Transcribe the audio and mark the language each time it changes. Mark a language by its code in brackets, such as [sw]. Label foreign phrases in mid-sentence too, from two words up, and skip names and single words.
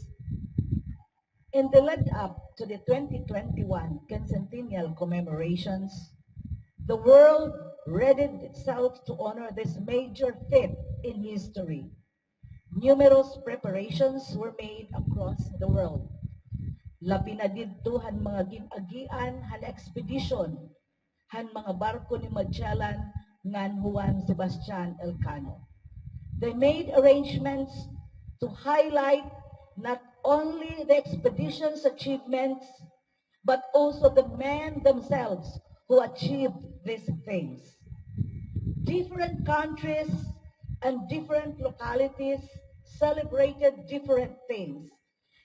[en] In the lead-up to the 2021 Quincentennial commemorations, the world readied itself to honor this major feat in history. Numerous preparations were made across the world. [war] Labi na didto han mga ginagian han expedition han mga barko ni Magellan ngan Juan Sebastian Elcano. [en] They made arrangements to highlight not only the expedition's achievements, but also the men themselves who achieved these things. Different countries and different localities celebrated different things.